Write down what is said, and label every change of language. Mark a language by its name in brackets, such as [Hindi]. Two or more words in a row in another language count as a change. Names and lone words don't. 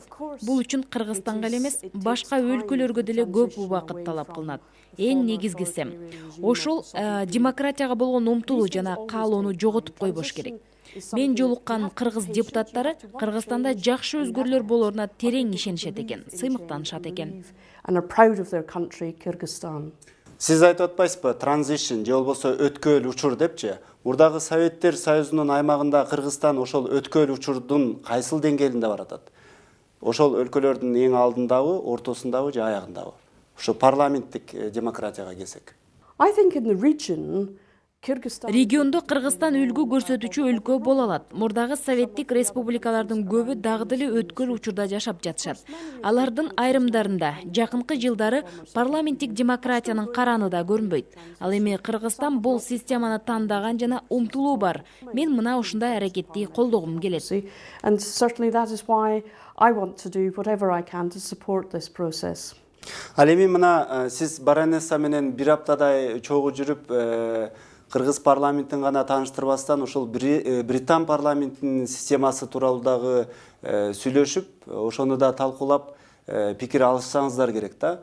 [Kyrgyz] Бул үчүн Кыргызстанга эле эмес, башка өлкөлөргө деле көп убакыт талап кылынат. Эң негизгиси ошол демократияга болгон умтулуу жана каалоону жоготуп койбош керек. Мен жолуккан кыргыз депутаттары Кыргызстанда жакшы өзгөрүүлөр болоруна терең ишенишет экен, сыймыктанышат экен. [English] And are proud of their country, Kyrgyzstan. [Kyrgyz] Сиз айтып атпайсызбы, транзишн же болбосо өткөл учур депчи? Мурдагы Советтер Союзунун аймагында Кыргызстан ошол өткөл учурдун кайсыл деңгээлинде баратат? Ошол өлкөлөрдүн эң алдындабы, ортосундабы же аягындабы? Ошо парламенттик демократияга келсек. [English] I think in the region, Kyrgyzstan... [Kyrgyz] Региондо Кыргызстан үлгү көрсөтүүчү өлкө боло алат. Мурдагы советтик республикалардын көбү дагы деле өткөл учурда жашап жатышат. Алардын айрымдарында жакынкы жылдары парламенттик демократиянын караны да көрүнбөйт. Ал эми Кыргызстан бул системаны тандаган жана умтулуу бар. Мен мына ушундай аракетти колдогум келет. [English] And certainly that is why I want to do whatever I can to support this process. [Kyrgyz] Ал эми мына сиз баронесса менен бир аптадай чогуу жүрүп, Кыргыз парламентин гана тааныштырбастан ошол Британ парламентинин системасы тууралуу дагы сүйлөшүп, ошону да талкуулап пикир алышсаңыздар керек да.